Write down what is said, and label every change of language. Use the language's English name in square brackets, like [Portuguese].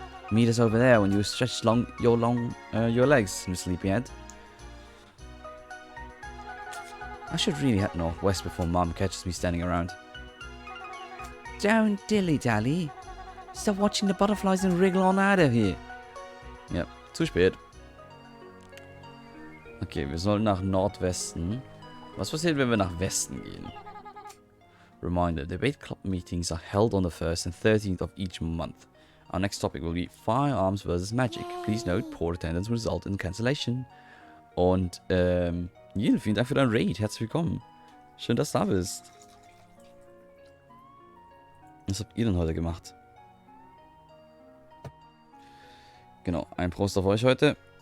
[English] Meet us over there when you stretch your legs, Miss Sleepyhead. I should really head northwest before Mom catches me standing around. Don't dilly-dally. Stop watching the butterflies and wriggle on out of here. [German] Ja, zu spät. Okay, wir sollen nach Nordwesten. Was passiert, wenn wir nach Westen gehen? [English] Reminder, debate club meetings are held on the 1st and 13th of each month. Our next topic will be Firearms versus Magic. Please note, poor attendance will result in cancellation. [German] Und, Jill, vielen Dank für dein Raid. Herzlich willkommen. Schön, dass du da bist. Was habt ihr denn heute gemacht? Genau, ein Prost auf euch heute.